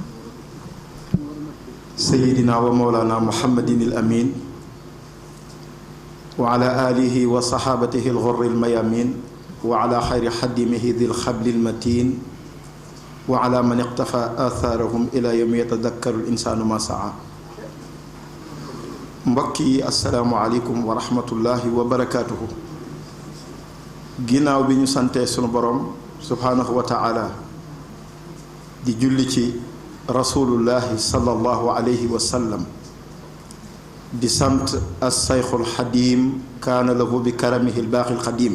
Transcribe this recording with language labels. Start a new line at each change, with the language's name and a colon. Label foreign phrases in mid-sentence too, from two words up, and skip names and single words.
Arabic: سيدنا ومولانا محمد الأمين وعلى آله وصحابته الغر الميامين وعلى خير خدمه ذي الخبل المتين وعلى من اقتفى آثارهم إلى يوم يتذكر الإنسان ما سعى. mbokki السلام عليكم ورحمة الله وبركاته.
Wolof: ginnaaw bi ñu santee sunu borom
Arabic: سبحانه وتعالى
Wolof: di julli ci
Arabic: رسول الله صلى الله عليه وسلم
Wolof: di sant as-sayxul xadiim
Arabic: كان له بكرمه
Wolof: al-baaxil xadiim.